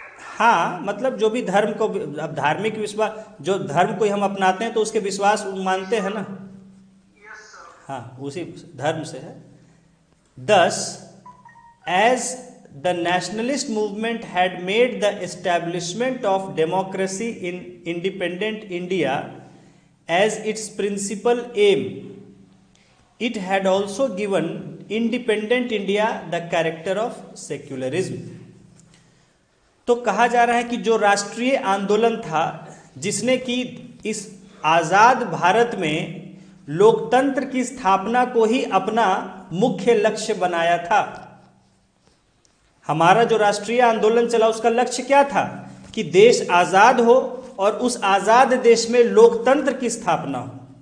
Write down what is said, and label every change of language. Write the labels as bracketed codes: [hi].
[hi] हाँ, मतलब जो भी धर्म को, अब धार्मिक विश्वास, जो धर्म को हम अपनाते हैं तो उसके विश्वास मानते हैं ना, हाँ उसी धर्म से है। [en] Thus, as the nationalist movement had made the establishment of democracy in independent India as its principal aim, it had also given independent India the character of secularism. [hi] तो कहा जा रहा है कि जो राष्ट्रीय आंदोलन था जिसने कि इस आज़ाद भारत में लोकतंत्र की स्थापना को ही अपना मुख्य लक्ष्य बनाया था। हमारा जो राष्ट्रीय आंदोलन चला उसका लक्ष्य क्या था कि देश आज़ाद हो और उस आज़ाद देश में लोकतंत्र की स्थापना हो।